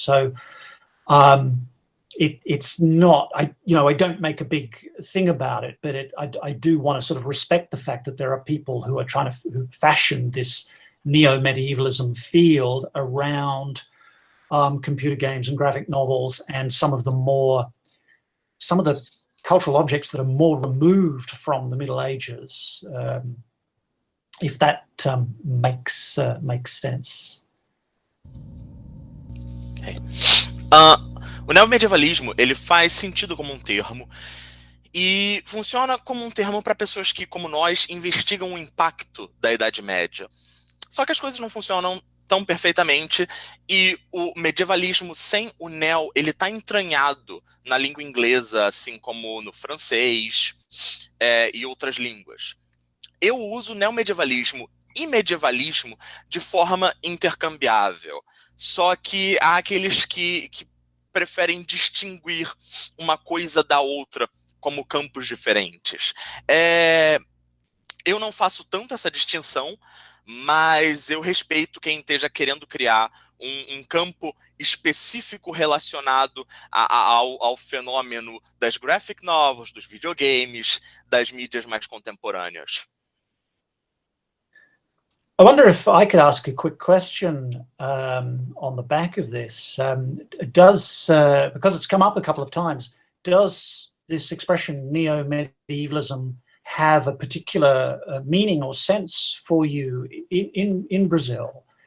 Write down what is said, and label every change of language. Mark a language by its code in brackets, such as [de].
[en] So it's not, I don't make a big thing about it, but I do want to sort of respect the fact that there are people who are trying to fashion this neo-medievalism field around computer games and graphic novels and some of the cultural objects that are more removed from the Middle Ages, if that makes sense. Okay. [pt] O neomedievalismo, ele faz sentido como um termo e funciona como um termo para pessoas que, como nós, investigam o impacto da Idade Média. Só que as coisas não funcionam tão perfeitamente, e o medievalismo sem o neo, ele está entranhado na língua inglesa, assim como no francês e outras línguas. Eu uso neomedievalismo e medievalismo de forma intercambiável, só que há aqueles que preferem distinguir uma coisa da outra como campos diferentes. Eu não faço tanto essa distinção, mas eu respeito quem esteja querendo criar um campo específico relacionado ao fenômeno das graphic novels, dos videogames, das mídias mais contemporâneas. [en] I wonder if I could ask a quick question on the back of this. Because it's come up a couple of times, does this expression neo-medievalism have a particular meaning or sense for you in Brazil?